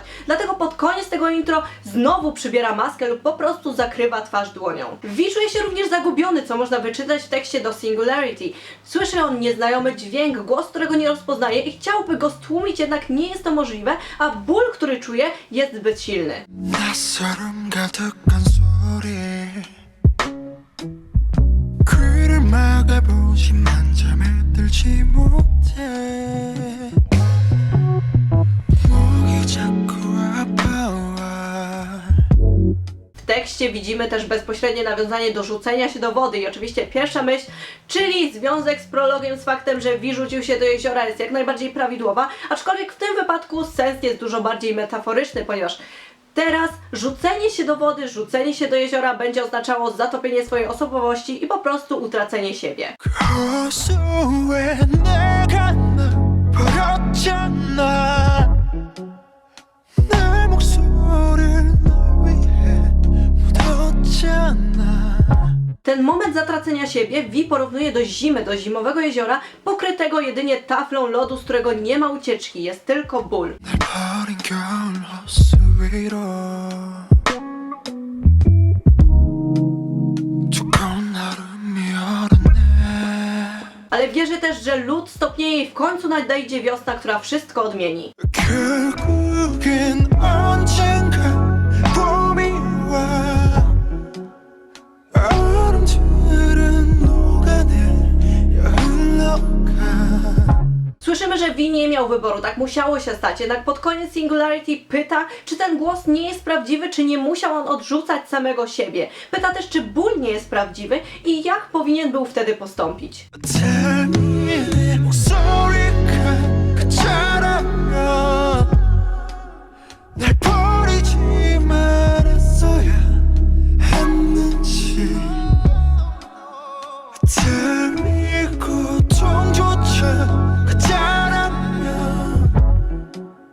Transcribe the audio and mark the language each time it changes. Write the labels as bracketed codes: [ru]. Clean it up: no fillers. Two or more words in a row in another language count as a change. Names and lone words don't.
[pl] Dlatego pod koniec tego intro znowu przybiera maskę lub po prostu zakrywa twarz dłonią. V czuje się również zagubiony, co można wyczytać w tekście do Singularity. Słyszy on nieznajomy dźwięk, głos, którego nie rozpoznaje i chciałby go stłumić, jednak nie jest to możliwe, a ból, który czuje, jest zbyt silny. [ko] 낯설음 가득한 소리 귀를 막아보지만 잠에 들지 못해 목이 자꾸 아파와. [pl] W tekście widzimy też bezpośrednie nawiązanie do rzucenia się do wody i oczywiście pierwsza myśl, czyli związek z prologiem z faktem, że V rzucił się do jeziora, jest jak najbardziej prawidłowa, aczkolwiek w tym wypadku sens jest dużo bardziej metaforyczny, ponieważ teraz rzucenie się do wody, rzucenie się do jeziora będzie oznaczało zatopienie swojej osobowości i po prostu utracenie siebie. [ko] 고소해 내가 널 버렸잖아 내 목소리를 널 위해 묻었잖아. [pl] Ten moment zatracenia siebie V porównuje do zimy, do zimowego jeziora, pokrytego jedynie taflą lodu, z którego nie ma ucieczki, jest tylko ból. [ko] 날 버린 겨울 호수 위로 두꺼운 얼음이 얼었네. [pl] Ale wierzy też, że lód stopnieje i w końcu nadejdzie wiosna, która wszystko odmieni. [ko] 결국엔 언젠가 봄이 와 얼음들은 녹아내려 흘러가. [pl] Słyszymy, że V nie miał wyboru, tak musiało się stać, jednak pod koniec Singularity pyta, czy ten głos nie jest prawdziwy, czy nie musiał on odrzucać samego siebie. Pyta też, czy ból nie jest prawdziwy i jak powinien był wtedy postąpić. [en] Tell me [ko] 내 목소리가 그처럼요 날 버리지 말았어야 했는지 [en] Tell me [ko] 고통조차 그자라면